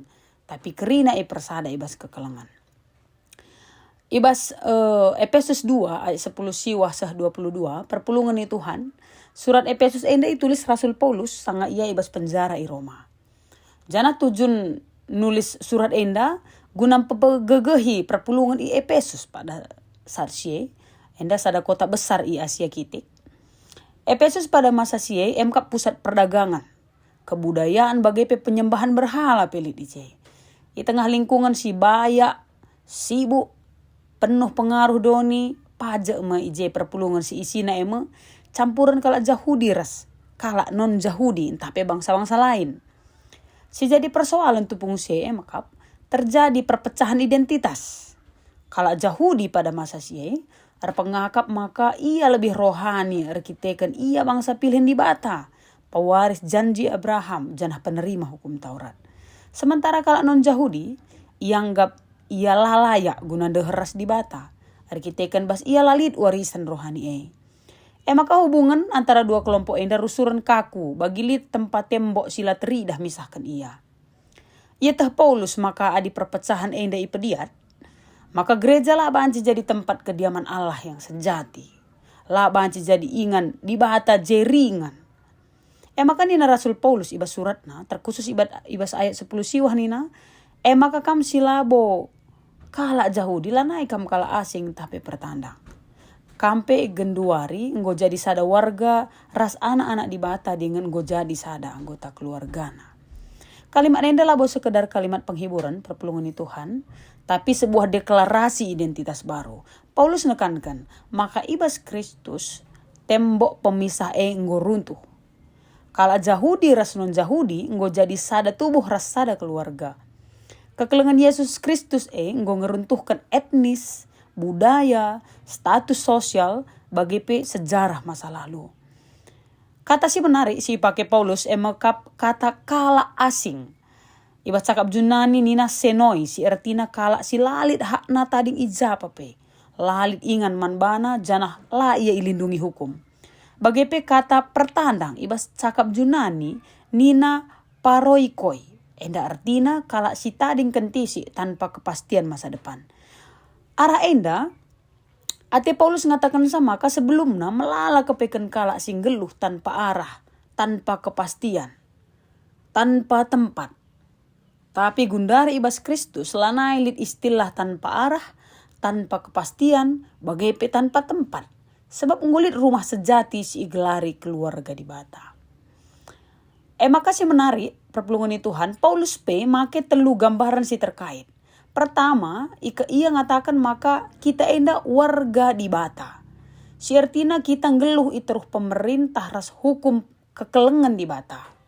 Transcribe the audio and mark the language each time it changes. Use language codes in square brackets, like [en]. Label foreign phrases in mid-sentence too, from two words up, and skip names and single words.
[btx] Tapi kerina persada ibas kekelengan. Ibas Efesus 2 ayat 10 siwah 22 perpulungan Tuhan. Surat Efesus enda ditulis Rasul Paulus sanga ia ibas penjara i Roma. Jana tujun nulis surat enda guna pegegehi perpulungan i Efesus pada saat sie. Enda sada kota besar i Asia kitik. Efesus pada masa sie emkap [id] pusat perdagangan, kebudayaan [btx] bagai penyembahan berhala pelit ije. Di tengah lingkungan si baya, sibuk, penuh pengaruh doni, pajak me ije perpulungan si isina campuran kala Jahudi ras, kala non Jahudi entah pe bangsa-bangsa lain. Si jadi persoalan tupung sie emakap terjadi perpecahan identitas. Kala Jahudi [id] pada masa sie [btx] pengakap maka ia lebih rohani arkitekan ia bangsa pilihan di bata. Pewaris janji Abraham janah penerima hukum Taurat. Sementara kalau non Yahudi ianggap ia layak guna deheras di bata. Arkitekan bas ia lalit warisan rohani Maka hubungan antara dua kelompok enda rusuran kaku bagi lit tempat tembok sila teri dah misahkan ia. Ia tah Paulus maka adi perpecahan enda ipediat. [id] Maka gereja lah banci jadi tempat kediaman Allah yang sejati. [btx] Lah banci jadi ingan di bahata jeringan. Maka nina Rasul Paulus ibas suratna terkhusus ibas ayat 10 siwah nina. Maka kam silabo kala Yahudi lah naik kam kala asing tapi pertandang. Kampe genduari nggo jadi sada warga ras anak-anak di bata dengan nggo jadi sada anggota keluargana. Kalimat enda lah sekedar kalimat penghiburan perpulungan Tuhan, [id] tapi sebuah deklarasi identitas baru. [btx] Paulus nekankan, maka ibas Kristus tembok pemisah nggo runtuh. Kala Yahudi ras non Yahudi nggo jadi sada tubuh ras sada keluarga. Kekelengan Yesus Kristus nggo ngeruntuhkan [id] etnis, budaya, status sosial [btx] bagi sejarah masa lalu. Kata si menarik si pakai Paulus emekap kata kala asing. Iba cakap Junani nina senoi si artina kala si lalit hakna tading ijapape. Lalit ingan manbana janah la ia ilindungi hukum. Bagi kata pertandang iba cakap Junani nina paroikoi. Enda artina kala si tading kentisi tanpa kepastian masa depan. Arah enda, ate Paulus ngatakan sama ka sebelumnya melala kepekan kala singgeluh [id] tanpa arah, tanpa kepastian, tanpa tempat. [btx] Tapi gundari ibas Kristus lanai lit istilah [id] tanpa arah, tanpa kepastian, [btx] bagai tanpa tempat. Sebab ngulit rumah sejati si igelari keluarga di bata. Maka si menarik perpulungan Tuhan, Paulus make telu gambaran si terkait. Pertama, ia ngatakan maka kita enda warga di bata. Si artina kita ngeluh iteruh pemerintah ras hukum kekelengan di bata.